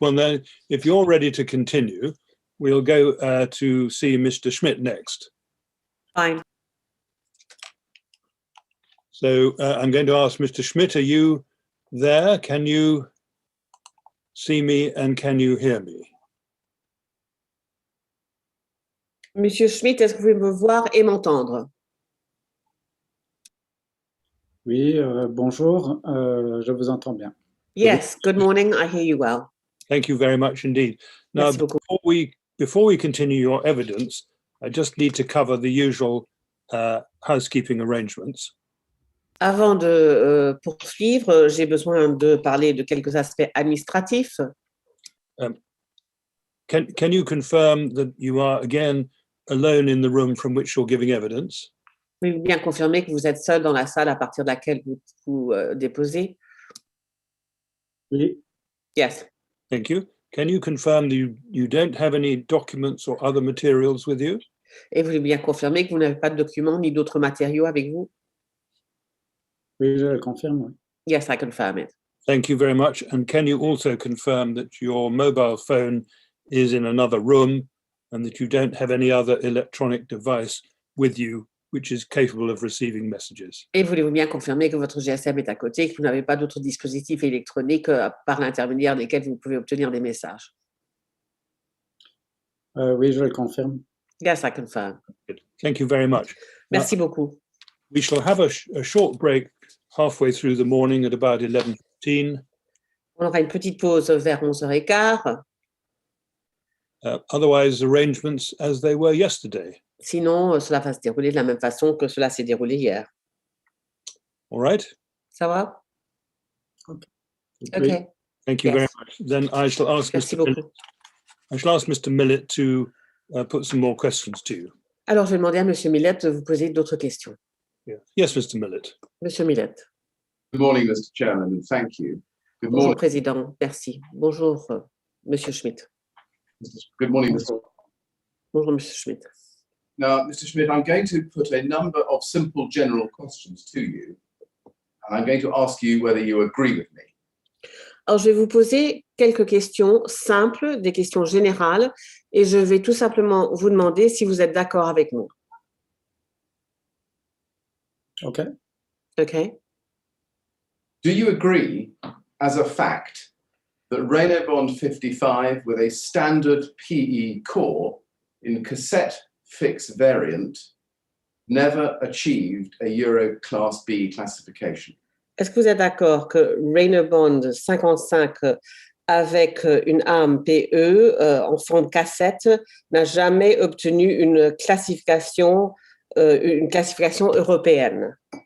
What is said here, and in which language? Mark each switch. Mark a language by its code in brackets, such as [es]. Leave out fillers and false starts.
[en] Well, then, if you're ready to continue, we'll go to see Mr. Schmidt next. Fine. So I'm going to ask Mr. Schmidt, are you there? Can you see me and can you hear me? [fr] Monsieur Schmidt, est-ce que vous pouvez me voir et m'entendre? Oui, bonjour, je vous entends bien. [en] Yes, good morning, I hear you well. Thank you very much indeed. Now, before we continue your evidence, I just need to cover the usual housekeeping arrangements. [fr] Avant de poursuivre, j'ai besoin de parler de quelques aspects administratifs. [en] Can you confirm that you are again alone in the room from which you're giving evidence? [fr] Pouvez-vous bien confirmer que vous êtes seul dans la salle à partir de laquelle vous déposez? Oui. [en] Yes. Thank you. Can you confirm that you don't have any documents or other materials with you? [fr] Et vous voulez bien confirmer que vous n'avez pas de documents ni d'autres matériaux avec vous? Oui, je le confirme. Oui. [en] Yes, I confirm it. Thank you very much. And can you also confirm that your mobile phone is in another room and that you don't have any other electronic device with you which is capable of receiving messages? [fr] Et voulez-vous bien confirmer que votre GSM est à côté et que vous n'avez pas d'autres dispositifs électroniques par l'intermédiaire desquels vous pouvez obtenir des messages? Oui, je le confirme. [en] Yes, I confirm. Good. Thank you very much. [fr] Merci beaucoup. [en] We shall have a short break halfway through the morning at about 11:15. [fr] On aura une petite pause vers 11h15. [en] Otherwise, arrangements as they were yesterday. [fr] Sinon, cela va se dérouler de la même façon que cela s'est déroulé hier. [en] All right? [fr] Ça va? [en] Okay. Okay. Thank you very much. Then I shall ask Mr. Millett to put some more questions to you. [fr] Alors, je vais demander à Monsieur Millet de vous poser d'autres questions. [en] Yeah. Yes, Mr. Millett. [fr] Monsieur Millet. [en] Good morning, Mr. Chairman, and thank you. Good [fr] Bonjour, [en] morning. [fr] Président. Merci. Bonjour, Monsieur Schmidt. [en] Good morning, Mr. [fr] Bonjour, Monsieur Schmidt. [en] Now, Mr. Schmidt, I'm going to put a number of simple general questions to you, and I'm going to ask you whether you agree with me. [fr] Alors, je vais vous poser quelques questions simples, des questions générales, et je vais tout simplement vous demander si vous êtes d'accord avec nous. [en] OK. OK? Do you agree, as a fact, that Renault Bond 55 with a standard PE core in cassette fixed variant never achieved a Euro Class B classification? [fr] Est-ce que vous êtes d'accord que Renault Bond 55 avec une arme PE en forme cassette n'a jamais obtenu une classification européenne?